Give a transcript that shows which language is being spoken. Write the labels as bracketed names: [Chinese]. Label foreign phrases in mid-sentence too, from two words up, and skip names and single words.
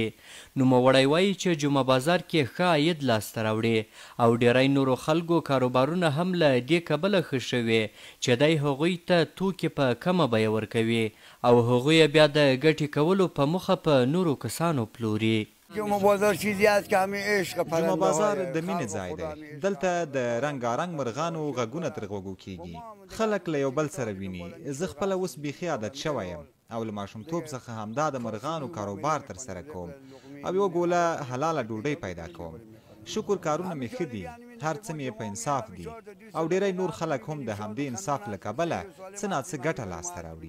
[Pashto] نوموړی وایي چې جمعه بازار کې ښه عاید لاسته راوړي او ډیری نورو خلکو کاروبارونه هم له دې کبله ښه شوي چې دی هغوی ته توکي په کمه بیه ورکوي او هغوی بیا د ګټې کولو په موخه په نورو کسانو پلوري. [Persian] جمعه بازار چیزی است که همه عشق پرنده [Pashto] جمعه بازار د مینې ځای دی. دلته د رنګارنګ مرغانو غږونه تر غوږو کیږي. خلک له یو بل سره ویني. زه خپله اوس بیخي عادت شوی یم او له ماشومتوب څخه همدا د مرغانو کاروبار ترسره کوم او یوه ګوله حلاله ډوډۍ پیدا کوم. شکر کارونه مې ښه دي، هر څه مې په انصاف دي او ډیری نور خلک هم د همدې انصاف له کبله څه نه څه ګټه لاسته راوړي.